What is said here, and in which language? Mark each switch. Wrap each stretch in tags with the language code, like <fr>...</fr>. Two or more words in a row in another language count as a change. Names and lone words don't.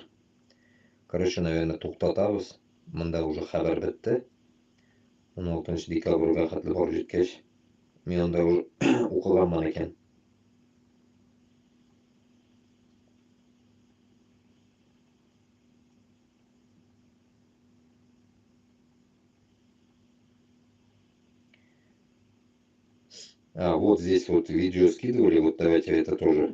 <ru>Короче, наверное, туктатабыз.</ru> <tt>Монда уже хәбәр бетте. 16 декабрьгә хәтле барып җиткәч, мин анда уже укыганмын икән.</tt> <ru>А, вот здесь вот видео скидывали, вот давайте это тоже.</ru>